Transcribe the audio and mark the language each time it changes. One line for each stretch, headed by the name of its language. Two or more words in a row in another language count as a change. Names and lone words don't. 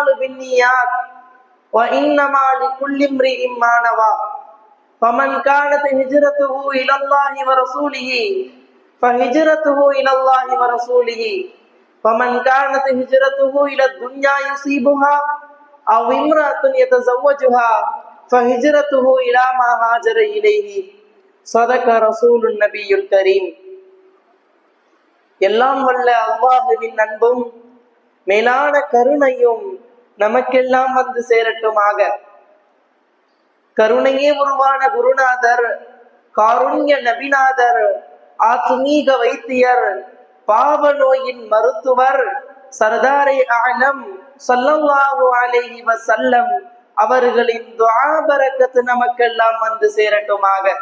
Arabic: بالنيات وإنما لكل امرئ ما نوى فمن كانت هجرته إلى الله ورسوله فهجرته إلى الله ورسوله ومن كانت هجرته إلى الدنيا يصيبها أو امرأة يتزوجها فهجرته إلى ما هاجر إليه. صدق رسول النبي الكريم.
Tamil: எல்லாம் வல்ல அல்லாஹுவின் அன்பும் மேலான கருணையும் நமக்கெல்லாம் வந்து சேரட்டுமாக. கருணையே உருவான குருநாதர், காருண்ய நபிநாதர், ஆத்மீக வைத்தியர், பாவ நோயின் மருத்துவர்,
Urdu: سردارِ عالم
Arabic: صلى الله عليه وسلم
Tamil: அவர்களின் துஆ பரக்கத்து நமக்கெல்லாம் வந்து சேரட்டுமாக.